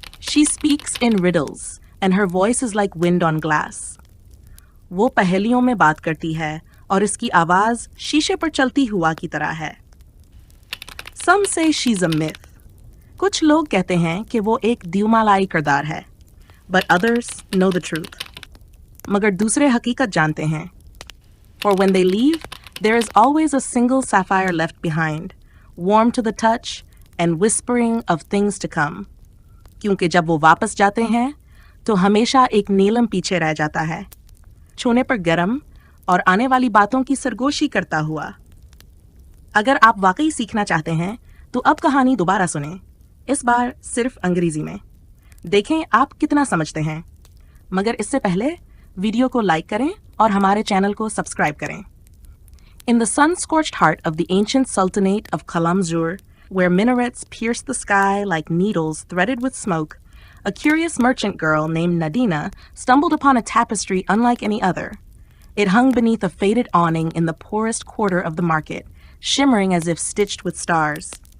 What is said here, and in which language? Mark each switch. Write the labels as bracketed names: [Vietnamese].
[English] She speaks in riddles, and her voice is like wind on glass. [Hindi] वो पहेलियों में बात करती है और इसकी आवाज़ शीशे पर चलती हुआ की तरह है। [English] Some say she's a myth. [Hindi] कुछ लोग कहते हैं कि वो एक द्युमालाई किरदार है, [English] but others know the truth. [Hindi] मगर दूसरे हकीकत जानते हैं. [English] For when they leave, there is always a single sapphire left behind, warm to the touch and whispering of things to come. [Hindi] क्योंकि जब वो वापस जाते हैं, तो हमेशा एक नीलम पीछे रह जाता है, छूने पर गरम और आने वाली बातों की सरगोशी करता हुआ. अगर आप वाकई सीखना चाहते हैं, तो अब कहानी दोबारा सुनें, इस बार सिर्फ अंग्रेजी में. देखें आप कितना समझते हैं. मगर इससे पहले वीडियो को लाइक करें और हमारे चैनल को सब्सक्राइब करें. [English] In the sun-scorched heart of the ancient sultanate of Kalamzur, where minarets pierced the sky like needles threaded with smoke, a curious merchant girl named Nadina stumbled upon a tapestry unlike any other. It hung beneath a faded awning in the poorest quarter of the market, shimmering as if stitched with stars.